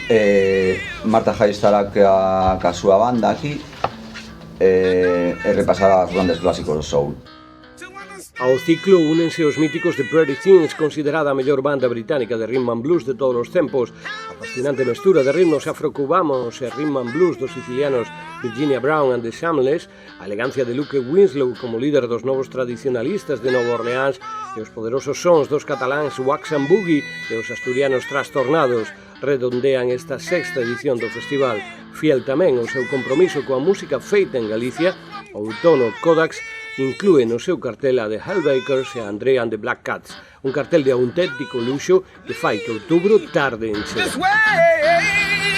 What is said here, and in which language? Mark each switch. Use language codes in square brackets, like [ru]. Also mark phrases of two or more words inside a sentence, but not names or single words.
[gl] Marta High estará ca súa banda aquí e repasará os grandes clásicos do soul. Ao ciclo únense os míticos The Pretty Things, considerada a mellor banda británica de [en] rhythm and blues [gl] de todos os tempos, a fascinante mestura de ritmos afrocubanos e [en] rhythm and blues [gl] dos sicilianos Virginia Brown and the Shameless, a elegancia de Luke Winslow como líder dos novos tradicionalistas de Nova Orleans e os poderosos sons dos cataláns Wax and Boogie e os asturianos Trastornados redondean esta sexta edición do festival. Fiel tamén ao seu compromiso coa música feita en Galicia, o Outono Codax inclúe no seu cartel a The Hellbakers e a Andrea and the Black Cats, un cartel de auténtico luxo que fai que outubro tarde en chegar.